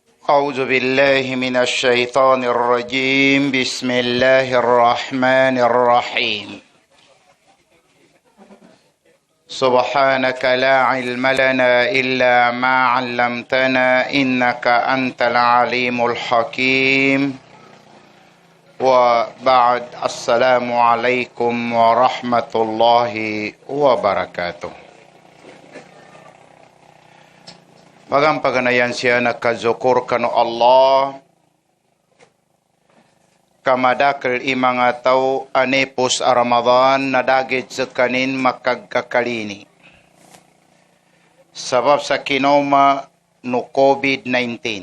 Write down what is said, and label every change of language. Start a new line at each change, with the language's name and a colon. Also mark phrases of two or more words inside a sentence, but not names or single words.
Arabic: أعوذ بالله من الشيطان الرجيم بسم الله الرحمن الرحيم سبحانك لا علم لنا إلا ما علمتنا إنك أنت العليم الحكيم وبعد السلام عليكم ورحمة الله وبركاته.
Maranao: Bagang paganayan siya nakazukur kano Allah kamadakal imanga tao anepos a Ramadan nadagit sa kanin makagkakalini. Sabab sa kinoma no COVID-19.